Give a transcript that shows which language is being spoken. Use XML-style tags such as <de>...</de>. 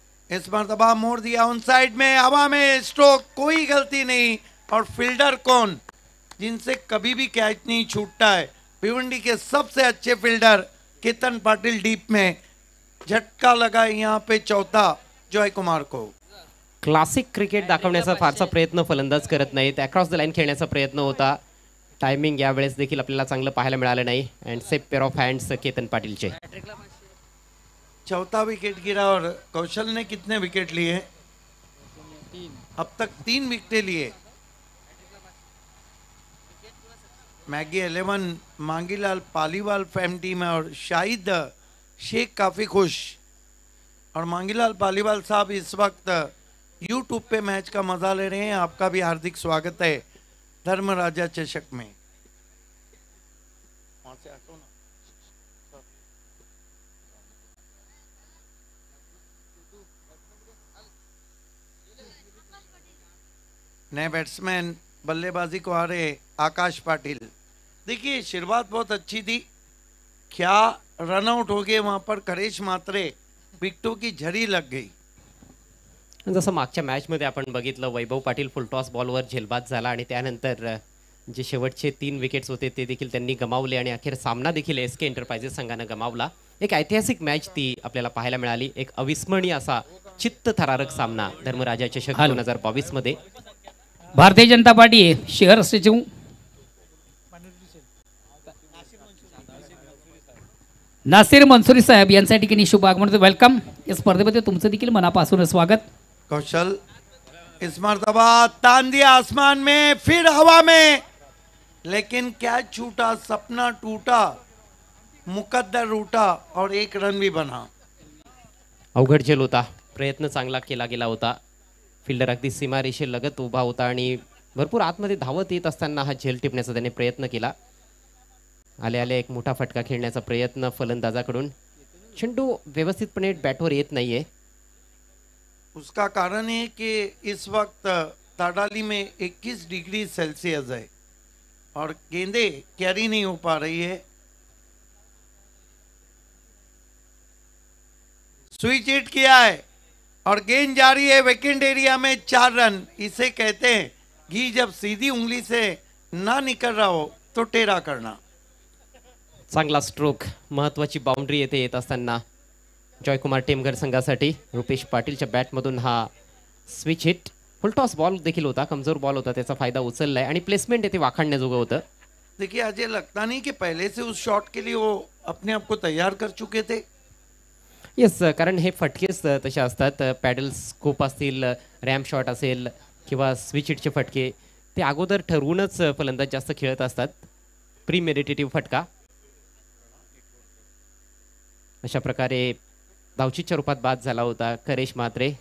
<hi>इस मरतबा मोड़ दिया ऑन साइड में, हवा में स्ट्रोक, कोई गलती नहीं। और फील्डर कौन, जिनसे कभी भी कैच नहीं छूटता है, भिवंडी के सबसे अच्छे फील्डर केतन पाटिल डीप में। झटका लगा यहाँ पे चौथा जॉय कुमार को।</hi> <mr>क्लासिक क्रिकेट दाखवण्याचा फारसा प्रयत्न फलंदाज करत नाहीत, अक्रॉस द लाईन खेळण्याचा प्रयत्न होता। टायमिंग यावेळेस देखील आपल्याला चांगलं पाहायला मिळालं नाही।</mr> <en>and safe pair of hands</en> <mr>Ketan पाटीलचे।</mr> <hi>चौथा विकेट गिरा और कौशल ने कितने विकेट लिए? अब तक 3 विकेट लिए। Maggi 11 Mangilal Paliwal fam team है और शाहिद शेख काफ़ी खुश। और मांगीलाल पालीवाल साहब इस वक्त यूट्यूब पे मैच का मजा ले रहे हैं, आपका भी हार्दिक स्वागत है धर्मराजा चषक में। वहाँ से हटो ना। नए बैट्समैन बल्लेबाजी को आ रहे आकाश पाटिल। देखिए शुरुआत बहुत अच्छी थी, क्या रन आउट हो गए वहां पर करेश म्हात्रे, विकेटों की झड़ी लग गई।</hi> <mr>जसं मागच्या मॅचमध्ये आपण बघितलं, वैभव पाटील फुलटॉस बॉलवर झेलबाद झाला आणि त्यानंतर जे शेवटचे 3 विकेट्स होते ते देखील त्यांनी गमावले आणि अखेर सामना देखील एसके एंटरप्राइजेस संघानं गमावला। एक ऐतिहासिक मॅच ती आपल्याला पाहायला मिळाली, एक अविस्मरणीय असा चित्तथरारक सामना धर्मराजा चषक 2022 मध्ये। भारतीय जनता पार्टी शहर सचिव नासिर मंसुरी साहेब यांच्या ठिकाणी शुभ आगमन, वेलकम। या स्पर्धेमध्ये तुमचं देखील मनापासून स्वागत।</mr> <hi>कौशल इस मरतबा तान दिया आसमान में, फिर हवा में, लेकिन कैच छूटा, सपना टूटा, मुकद्दर रूठा और 1 रन भी बना।</hi> <mr>अवघड झेल होता, प्रयत्न चांगला केला गेला होता। फिल्डर अगदी सीमारेषेलगत उभा होता आणि भरपूर आतमध्ये धावत येत असताना हा झेल टिपण्याचा त्याने प्रयत्न केला। आले आले एक मोठा फटका खेळण्याचा प्रयत्न फलंदाजाकडून। चेंडू व्यवस्थितपणे बॅटवर येत नाहीये।</mr> <hi>उसका कारण है कि इस वक्त ताडाली में 21 डिग्री सेल्सियस है और गेंदे कैरी नहीं हो पा रही है। स्विच हिट किया है और गेंद जा रही है वेकेंट एरिया में 4 रन। इसे कहते हैं घी जब सीधी उंगली से ना निकल रहा हो तो टेढ़ा करना।</hi> <mr>चांगला स्ट्रोक, महत्त्वाची बाउंड्री येथे येत असताना जॉयकुमार टेमघर संघासाठी रुपेश पाटीलच्या बॅटमधून हा स्विच हिट। फुलटॉस बॉल देखील होता, कमजोर बॉल होता, त्याचा फायदा उचललाय आणि प्लेसमेंट येथे वाखाणण्याजोगं होतं।</mr> <hi>देखिए अजय, लगता नहीं कि पहले से उस शॉट के लिए वो अपने आप को तैयार कर चुके थे।</hi> <mr>येस, कारण हे फटकेच तसे असतात, पॅडल स्कोप असतील, रॅम शॉट असेल किंवा स्विच हिटचे फटके, ते अगोदर ठरवूनच फलंदाज जास्त खेळत असतात। प्रीमेडिटेटिव्ह फटका अशा प्रकारे धावचीच्या रूपात बाद झाला होता करेश म्हात्रे।</mr>